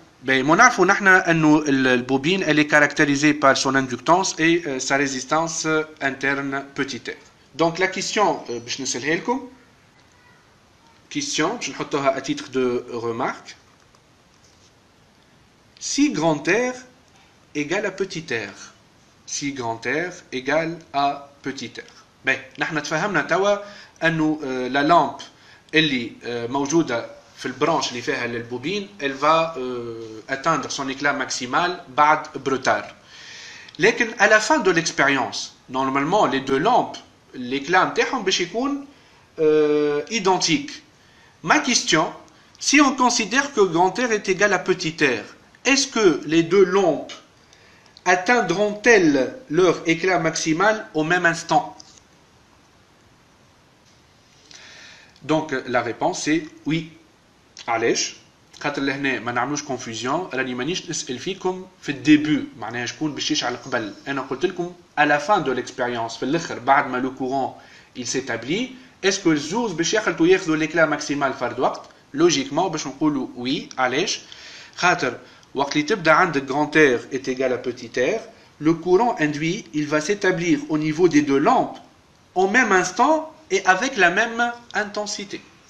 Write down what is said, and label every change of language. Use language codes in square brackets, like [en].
[fr] Ben, on a que la bobine elle est caractérisée par son inductance et sa résistance interne petit r. Donc la question, [ar] باش نسألها لكم. [fr] Question, je vais [ar] نحطها [fr] à titre de remarque. Si grand R égale à petit r. Si grand R égale à petit r. [ar] Ben, نحن تفهمنا توا أنه [fr] la lampe [ar] اللي موجودة في البرانش اللي فيها البوبين [fr] elle va atteindre son éclat maximal [ar] بعد بروتار. لكن [fr] à la fin de l'expérience, normalement les deux lampes l'éclat [ar] نتاعهم باش يكون [fr] identique. Ma question, si on considère que grand R est égal à petit r, est-ce que les deux lampes atteindront-elles leur éclat maximal au même instant? Donc la réponse est oui. [ar] علاش؟ خاطر لهنا ما نعملوش كونفوزيون راني مانيش نسأل فيكم في الديبي معناها شكون باش يشعل قبل. انا قلت لكم [fr] à la fin de l'expérience [ar] في الاخر بعد ما [fr] le courant il s'établit est-ce que [ar] الزوز باش يخلطوا ياخذوا [fr] l'éclat maximal [ar] فرد وقت؟ لوجيكمون باش نقولوا oui. علاش؟ خاطر وقت اللي تبدا عندك [fr] grand R est égal à petit r, le courant induit il va s'établir au niveau des deux lampes au même instant et avec la même intensité.